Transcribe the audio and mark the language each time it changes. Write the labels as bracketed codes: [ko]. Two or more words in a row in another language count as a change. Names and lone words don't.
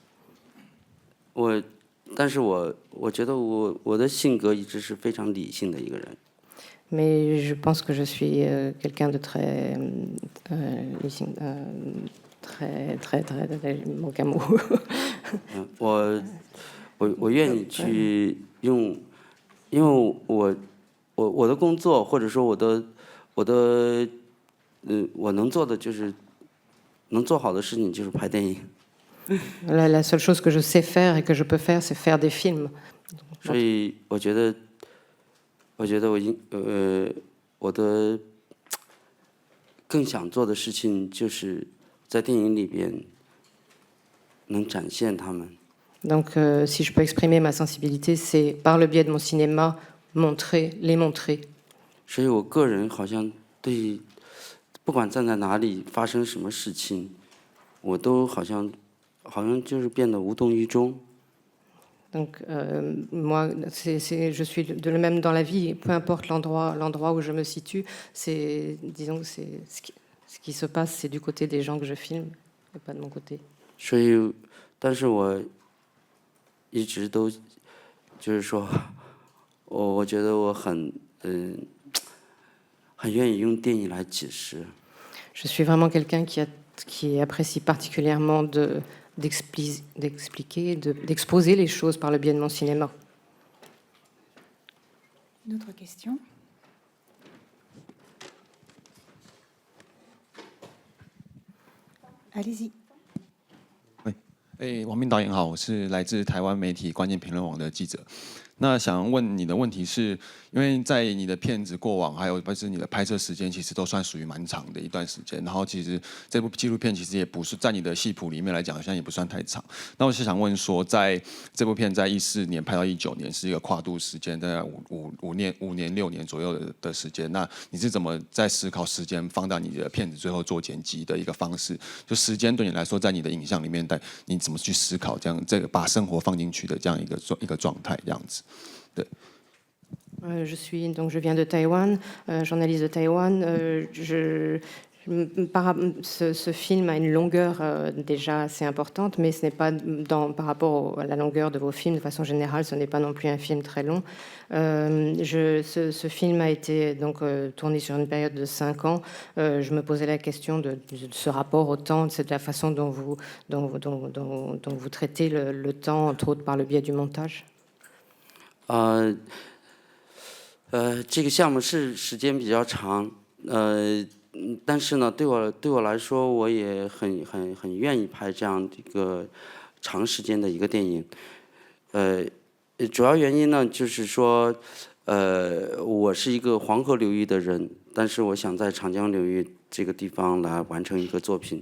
[zh] 但是我觉得我的性格一直是非常理性的一个人。 [fr] Mais je pense que je suis quelqu'un de très manque un mot. [zh] 我愿意去用，因为我的工作或者说我能做的就是能做好的事情就是拍电影。 [fr] La seule chose que je sais faire et que je peux faire, c'est faire des films. [zh] 所以我觉得我的更想做的事情就是在电影里边能展现他们。 [fr] Donc, si je peux exprimer ma sensibilité, c'est par le biais de mon cinéma, les montrer. [zh] 所以我个人好像对，不管站在哪里发生什么事情，我都好像就是变得无动于衷。 [fr] Donc, moi, je suis de le même dans la vie, peu importe l'endroit où je me situe, disons que ce qui se passe, c'est du côté des gens que je filme, et pas de mon côté. [zh] 所以，但是我一直都就是说，我觉得我很愿意用电影来解释。 [fr] Je suis vraiment quelqu'un qui apprécie particulièrement d'expliquer, d'exposer les choses par le biais de mon cinéma. Une autre question. Allez-y. [zh] 王斌导演好，我是来自台湾媒体关键评论网的记者。那想问你的问题是，因为在你的片子过往，还有或是你的拍摄时间，其实都算属于蛮长的一段时间。然后其实这部纪录片其实也不是在你的戏谱里面来讲，好像也不算太长。那我是想问说，在这部片在14年拍到19年，是一个跨度时间，大概5年6年左右的时间。那你是怎么在思考时间放到你的片子最后做剪辑的一个方式？就时间对你来说，在你的影像里面，你怎么去思考这个把生活放进去的这样一个状态，这样子？对。 [fr] Je viens de Taïwan, journaliste de Taïwan. Ce film a une longueur déjà assez importante, mais ce n'est pas par rapport à la longueur de vos films, de façon générale, ce n'est pas non plus un film très long. Ce film a été donc tourné sur une période de 5 ans. Je me posais la question de ce rapport au temps, de la façon dont vous traitez le temps, entre autres par le biais du montage. [zh] 这个项目是时间比较长，但是呢，对我来说，我也很愿意拍这样一个长时间的一个电影。主要原因呢，就是说，我是一个黄河流域的人，但是我想在长江流域这个地方来完成一个作品。